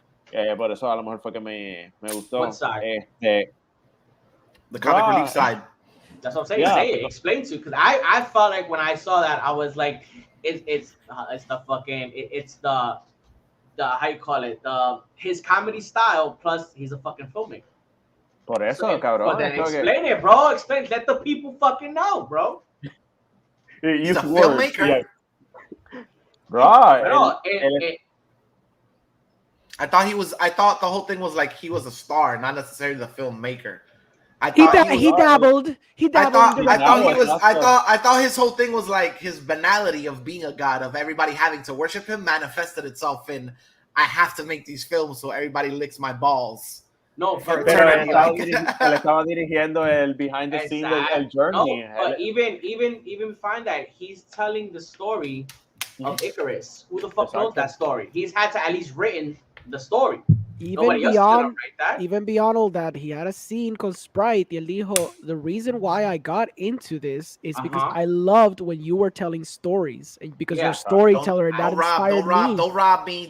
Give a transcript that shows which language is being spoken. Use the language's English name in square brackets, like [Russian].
[Spanish] Por eso a lo mejor fue que me gustó. [English] What side? The comic relief side. That's what I'm saying. Yeah. Say it. Explain to, because I felt like when I saw that, I was like, it's the fucking it's the how you call it, his comedy style plus he's a fucking filmmaker. [Spanish] Por eso, cabrón. [English] But then explain it, bro. Explain. Let the people fucking know, bro. He's a filmmaker. Yeah. Bro. I thought the whole thing was like he was a star, not necessarily the filmmaker. He dabbled. I thought his whole thing was like his banality of being a god, of everybody having to worship him, manifested itself in I have to make these films so everybody licks my balls. [Spanish] No, pero él estaba dirigiendo el [English] behind the scenes [Spanish] del journey. [English] No, but even find that he's telling the story of Icarus. Who the fuck knows that story? He's had to at least written the story. Even beyond all that, he had a scene [Spanish] con [English] Sprite [Spanish] y él dijo, [English] the reason why I got into this is because I loved when you were telling stories, and because you're a storyteller, and that inspired me.